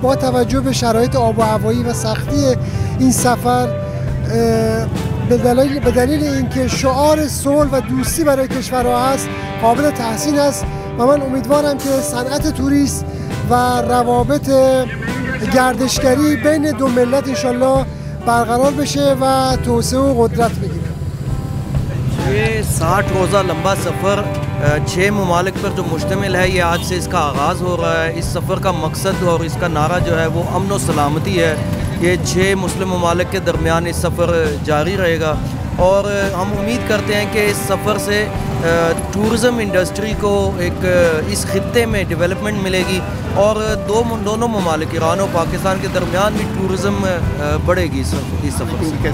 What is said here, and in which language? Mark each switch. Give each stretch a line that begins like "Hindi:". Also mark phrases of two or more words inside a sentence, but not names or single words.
Persian: با توجه به شرایط آب و هوایی و سختی این سفر، به دلیل اینکه شعار صلح و دوستی برای کشورها هست، قابل تحسین است و من امیدوارم که صنعت توریست و روابط گردشگری بین دو ملت انشالله برقرار بشه و توسعه و قدرت بگیره.
Urdu: یہ 60 روزہ لمبا سفر 6 ممالک پر جو مشتمل ہے، یہ آج سے اس کا آغاز ہو رہا ہے. اس سفر کا مقصد اور اس کا نعرہ جو ہے وہ امن و سلامتی ہے. یہ 6 مسلم ممالک کے درمیان اس سفر جاری رہے گا اور ہم امید کرتے ہیں کہ اس سفر سے
English: tourism industry
Urdu: کو ایک اس خطے میں ڈیولپمنٹ ملے گی اور دونوں ممالک ایران اور پاکستان کے درمیان بھی ٹورزم بڑھے گی اس سفر سے.